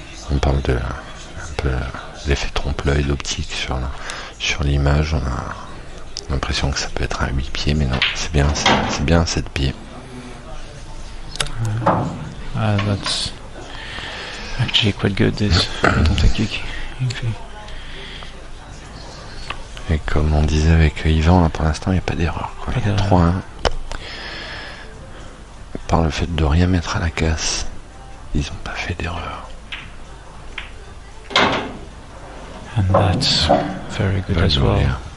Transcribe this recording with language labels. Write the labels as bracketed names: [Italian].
[French] On parle de un peu l'effet trompe-l'œil d'optique sur l'image. On a l'impression que ça peut être un 8 pieds, mais non, c'est bien un 7 pieds. [English] That's actually quite good, this rhythm technique. [French] Et comme on disait avec Yvan, là, pour l'instant il n'y a pas d'erreur. Il y a 3-1. Par le fait de rien mettre à la casse, ils n'ont pas fait d'erreur. [English] And that's very good as well.